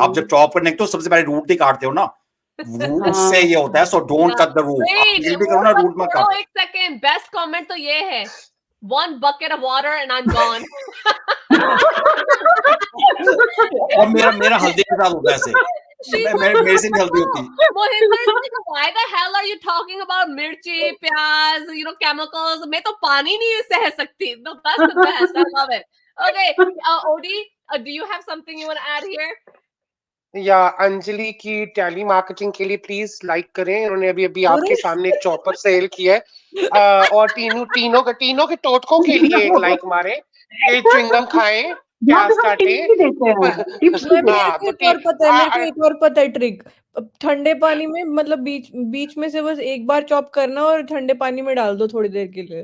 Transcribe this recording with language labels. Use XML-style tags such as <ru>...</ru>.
<hi>आप जब चॉप करने तो सबसे पहले रूट ही काटते हो ना, रूट से ये होता है।</hi> <en>so don't cut the route,</en> <hi>ये भी करो ना, रूट मत काटो। एक</hi> <en>second, best comment</en> <hi>तो ये है,</hi> <en>1 bucket of water and I'm gone.</en> <hi>और मेरा हल्दी के साथ होता है ऐसे, मेरे से नहीं हल्दी होती।</hi> <en>Why the hell are you talking about mirchi, pyaz, chemicals?</en> <hi>मैं तो पानी नहीं सह सकती।</hi> <en>No, that's the best. I love it. Okay, Odi, do you have something you want to add here?</en> <hi>या अंजलि की टैली मार्केटिंग के लिए प्लीज लाइक करें। उन्होंने अभी आपके सामने एक चॉपर सेल किया है, और तीनों के टोटकों के लिए एक लाइक मारे, च्युइंगम खाएं, प्याज काटें। मेरे को एक और पता है ट्रिक। ठंडे पानी में मतलब बीच में से बस एक बार चॉप करना और ठंडे पानी में डाल दो थोड़ी देर के लिए।</hi>